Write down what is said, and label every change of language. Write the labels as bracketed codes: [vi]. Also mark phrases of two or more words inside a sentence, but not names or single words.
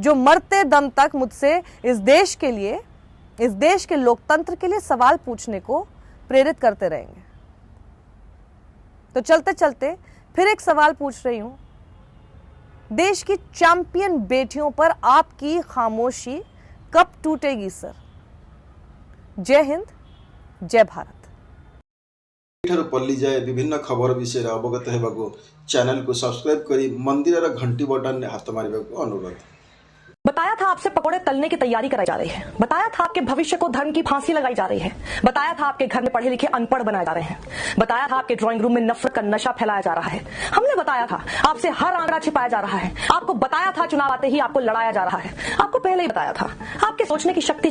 [hi] जो मरते दम तक मुझसे इस देश के लिए, इस देश के लोकतंत्र के लिए सवाल पूछने को प्रेरित करते रहेंगे। तो चलते चलते फिर एक सवाल पूछ रही हूं, देश की चैंपियन बेटियों पर आपकी खामोशी कब टूटेगी सर? जय हिंद, जय भारत। [or] ଠାରୁ ପଲ୍ଲୀ ଯାଏ ବିଭିନ୍ନ ଖବର ବିଷୟରେ ଅବଗତ ହେବାକୁ ଚ୍ୟାନେଲକୁ ସବସ୍କ୍ରାଇବ କରି ମନ୍ଦିରର ଘଣ୍ଟି ବଟନରେ ହାତ ମାରିବାକୁ ଅନୁରୋଧ। [hi] बताया था आपसे पकोड़े तलने की तैयारी कराई जा रही है, बताया था आपके भविष्य को धर्म की फांसी लगाई जा रही है, बताया था आपके घर में पढ़े लिखे अनपढ़ बनाए जा रहे हैं, बताया था आपके ड्राइंग रूम में नफरत का नशा फैलाया जा रहा है। हमने बताया था आपसे हर आंकड़ा छिपाया जा रहा है, आपको बताया था चुनाव आते ही आपको लड़ाया जा रहा है, आपको पहले ही बताया था आपके सोचने की शक्ति